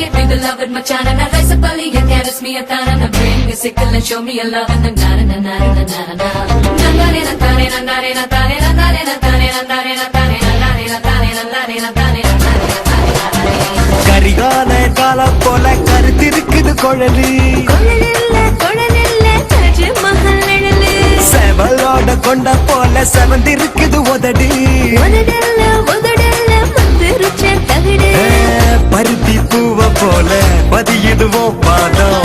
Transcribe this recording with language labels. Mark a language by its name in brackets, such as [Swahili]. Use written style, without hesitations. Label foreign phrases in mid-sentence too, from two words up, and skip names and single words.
[English] beloved Machan, and I rise up early and caress me a tan, and I bring me sickle and show me a love, and na na na na na na na na. Nandare na tane na nare na tane na nare na tane na nare na tane na nare na tane na nare na tane na nare na tane. [Tamil] கரிகால காலம் போல கருத்திருக்குது குழலி, குழலில்ல தாஜ்மஹல் நிழலு, செவலோட கொண்ட போல செவந்திருக்குது உதடி, உதடல்ல மந்திருச்ச தகடு, பருத்தி பூவ போல பதியிடுவோம் பாதம்,